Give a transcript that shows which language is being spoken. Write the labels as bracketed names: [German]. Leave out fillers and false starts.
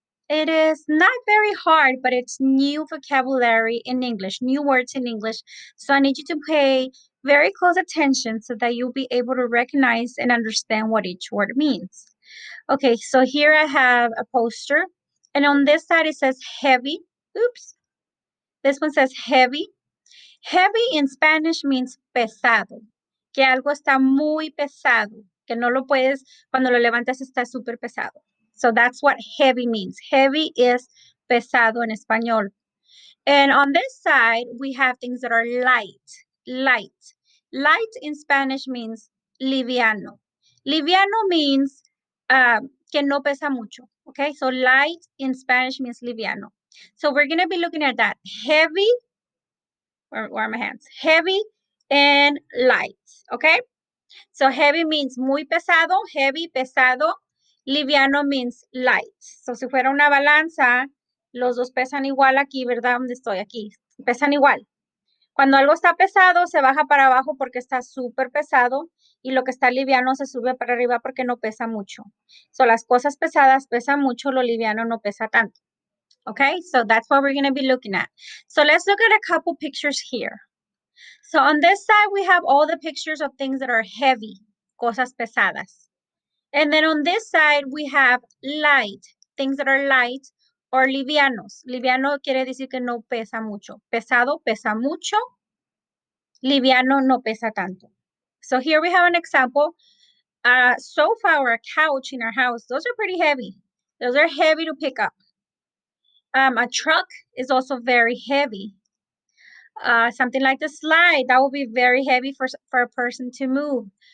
[English] It is not very hard, but it's new vocabulary in English, new words in English. So I need you to pay very close attention so that you'll be able to recognize and understand what each word means. Okay, so here I have a poster, and on this side it says heavy. Oops. This one says heavy. Heavy in Spanish means [Spanish] pesado, que algo está muy pesado, que no lo puedes, cuando lo levantas está súper pesado. [English] So that's what heavy means. Heavy is [Spanish] pesado en español. [English] And on this side, we have things that are light, light. Light in Spanish means liviano. Liviano means [Spanish] que no pesa mucho, [English] okay? So light in Spanish means liviano. So we're going to be looking at that. Heavy, where are my hands? Heavy and light, okay? So heavy means [Spanish] muy pesado, [English] heavy, pesado. Liviano means light. [Spanish] So si fuera una balanza, los dos pesan igual aquí, ¿verdad? ¿Dónde estoy? Aquí. Pesan igual. Cuando algo está pesado, se baja para abajo porque está súper pesado y lo que está liviano se sube para arriba porque no pesa mucho. So las cosas pesadas pesan mucho, lo liviano no pesa tanto. [English] Okay, so that's what we're going to be looking at. So let's look at a couple pictures here. So on this side, we have all the pictures of things that are heavy, [Spanish] cosas pesadas. [English] And then on this side, we have light, things that are light or livianos. [Spanish] Liviano quiere decir que no pesa mucho. Pesado pesa mucho. Liviano no pesa tanto. [English] So here we have an example. A sofa or a couch in our house, those are pretty heavy. Those are heavy to pick up. A truck is also very heavy. Something like the slide, that will be very heavy for a person to move.